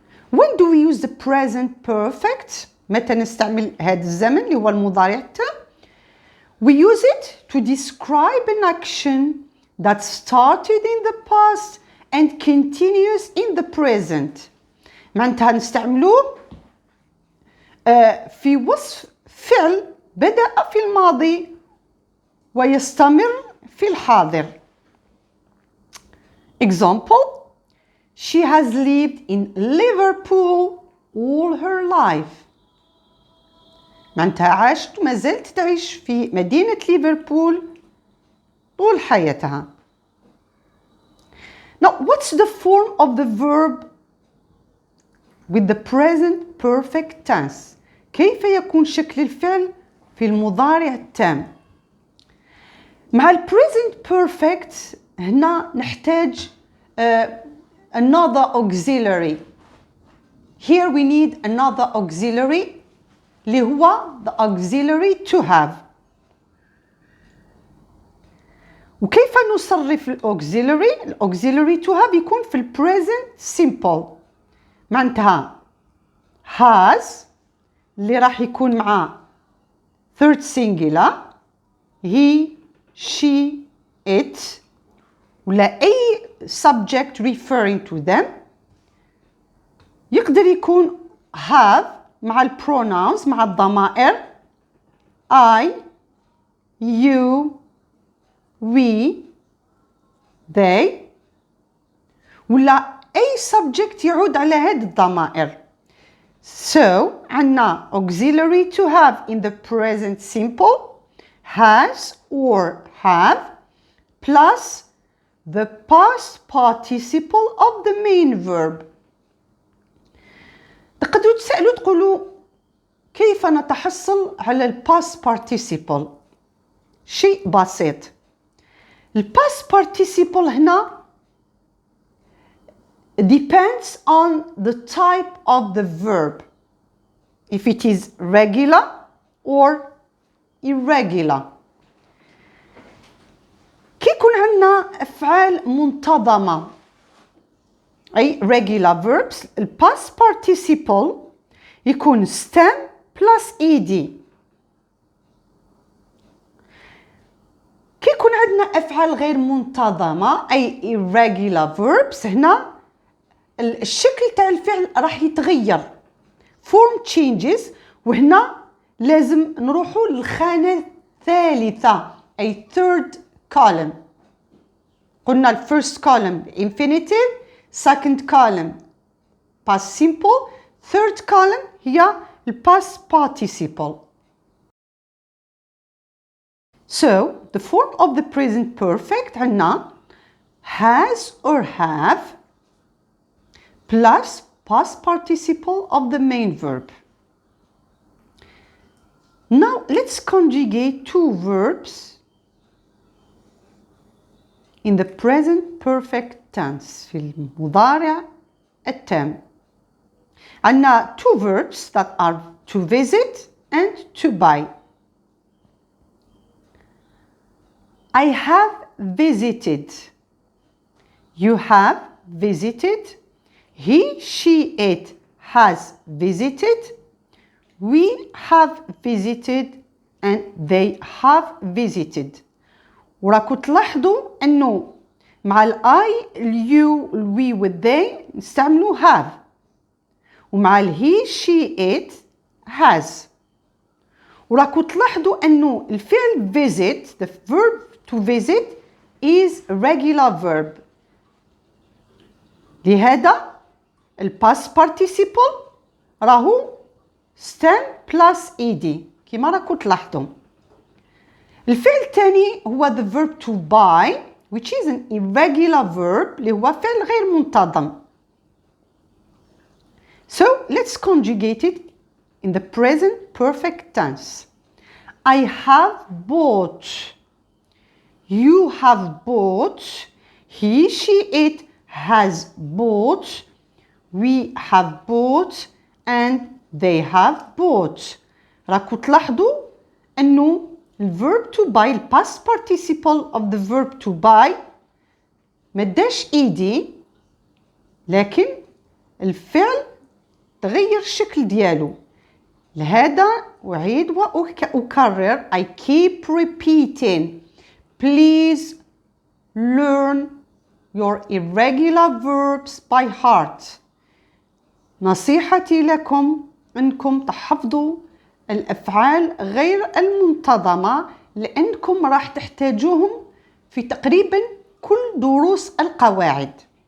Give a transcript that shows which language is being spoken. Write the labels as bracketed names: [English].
[English] When do we use the present perfect؟ [Arabic] متى نستعمل هذا الزمن اللي هو المضارع التام؟ [English] We use it to describe an action that started in the past and continues in the present. [Arabic] معناتها نستعملوه في وصف فعل بدأ في الماضي ويستمر في الحاضر. [English] Example: She has lived in Liverpool all her life. [Arabic] معناتها عاشت وما زالت تعيش في مدينة ليفربول طول حياتها. [English] Now, what's the form of the verb with the present perfect tense? [Arabic] كيف يكون شكل الفعل في المضارع التام؟ مع ال present perfect هنا نحتاج [English] another auxiliary. Here we need another auxiliary [Arabic] اللي هو [English] the auxiliary to have. [Arabic] وكيف نصرف الauxiliary؟ الauxiliary [English] to have [Arabic] يكون في ال present simple. معناتها has اللي راح يكون مع [English] third singular he, she, it [Arabic] ولا أي [English] subject referring to them. [Arabic] يقدر يكون have مع ال pronouns مع الضمائر [English] I, you, we, they [Arabic] ولا أي subject يعود على هذه الضمائر. [English] So [Arabic] عندنا [English] auxiliary to have in the present simple has or have plus the past participle of the main verb. [Arabic] تقدروا تسألوا تقولوا كيف نتحصل على ال past participle؟ شيء بسيط. [English] ال past participle هنا depends on the type of the verb. If it is regular or irregular. [Arabic] كي يكون عندنا أفعال منتظمة أي [English] regular verbs [Arabic] ال past participle يكون [English] stem plus ed. [Arabic] كي يكون عندنا أفعال غير منتظمة أي [English] irregular verbs [Arabic] هنا الشكل تاع الفعل راح يتغير [English] form changes [Arabic] وهنا لازم نروحوا للخانة الثالثة أي [English] third column. [Arabic] قلنا ال [English] first column infinitive, second column past simple, third column هي ال past participle. So the form of the present perfect عندنا has or have plus past participle of the main verb. Now let's conjugate two verbs in the present perfect tense [Arabic] في المضارع التام. عندنا [English] two verbs that are to visit and to buy. I have visited. You have visited. he, she, it has visited. We have visited and they have visited. [Arabic] وراكم تلاحظوا انه مع الاي اليو الوي والذي نستعملوا have، ومع الهي [English] she it has. [Arabic] وراكم تلاحظوا انه الفعل [English] visit the verb to visit is regular verb. [Arabic] لهذا الباست participle راهو [English] stem plus ed [Arabic] كما راكم تلاحظوا. [English] الفعل الثاني هو the verb to buy which is an irregular verb [Arabic] اللي هو فعل غير منتظم. [English] So let's conjugate it in the present perfect tense. I have bought. You have bought. He, she, it has bought. We have bought and they have bought. [Arabic] راكم تلاحظوا انه الverb to buy الpast participle [English] of the verb to buy [Arabic] مداش ed لكن الفعل تغير الشكل ديالو. لهذا أعيد وأكرر [English] I keep repeating please learn your irregular verbs by heart. [Arabic] نصيحتي لكم أنكم تحفظوا الأفعال غير المنتظمة لأنكم راح تحتاجوهم في تقريبا كل دروس القواعد.